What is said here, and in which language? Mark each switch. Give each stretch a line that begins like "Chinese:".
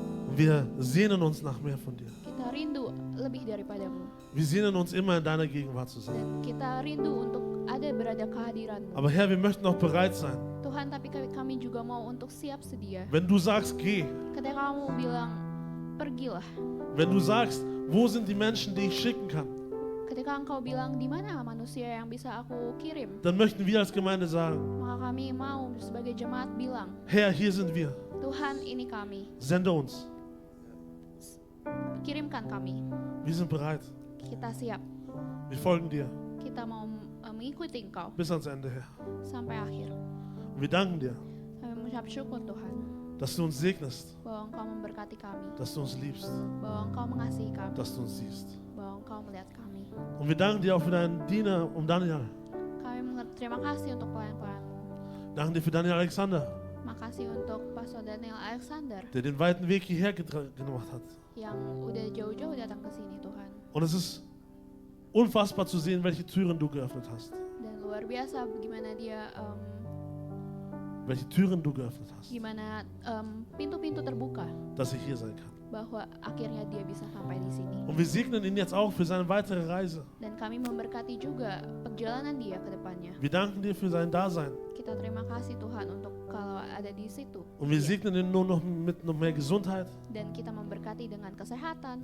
German: Und wir sehnen uns nach mehr von dir.
Indonesian: Kita rindu lebih daripadamu.
German: Wir sehnen uns immer in deiner Gegenwart zu sein.
Indonesian: Dan kita rindu untuk ada berada kehadiranmu.
German: Aber Herr, wir möchten auch bereit sein.
Indonesian: Tuhan, tapi kami juga mau untuk siap sedia.
German: Wenn du sagst, geh.
Indonesian: Ketika kamu bilang, pergilah.
German: Wenn du sagst, wo sind die Menschen, die ich schicken kann?
Indonesian: Ketika engkau bilang, di mana manusia yang bisa aku kirim?
German: Dann möchten wir als Gemeinde sagen,
Indonesian: Maka kami mau sebagai sebagai jemaat bilang,
German: Herr, hier sind wir.
Indonesian: Tuhan, ini kami,
German: Sende uns.
Indonesian: kirimkan kami.
German: Wir sind bereit.
Indonesian: Kita siap,
German: Wir folgen dir
Indonesian: kita mau mengikuti Engkau
German: bis ans Ende, Herr.
Indonesian: sampai akhir.
German: Und wir danken dir,
Indonesian: Kami mengucap syukur Tuhan,
German: dass du uns segnest,
Indonesian: bahwa Engkau memberkati kami,
German: dass du uns liebst,
Indonesian: bahwa Engkau mengasihi kami,
German: dass du uns siehst.
Indonesian: bahwa Engkau melihat kami.
German: Und wir danken dir auch für deinen Diener Daniel.
Indonesian: Kami terima kasih untuk pelayan-pelayan-Mu.
German: Danken dir für Daniel Alexander,
Indonesian: Makasih untuk Pastor Daniel Alexander
German: der den weiten Weg hierher gemacht hat.
Indonesian: yang udah jauh-jauh datang ke sini Tuhan.
German: Und es ist unfassbar zu sehen, welche Türen du geöffnet hast.
Indonesian: Dan luar biasa gimana dia,
German: Welche Türen du geöffnet hast,
Indonesian: gimana pintu-pintu terbuka
German: dass er hier sein kann.
Indonesian: bahwa akhirnya dia bisa sampai di sini.
German: Und wir segnen ihn jetzt auch für seine weitere Reise.
Indonesian: Dan kami memberkati juga perjalanan dia ke depannya.
German: Wir danken dir für sein Dasein.
Indonesian: Kita terima kasih Tuhan untuk kalau ada di situ.
German: Und wir
Indonesian: Dia.
German: segnen ihn nur noch mit noch mehr Gesundheit,
Indonesian: Dan kita memberkati dengan kesehatan,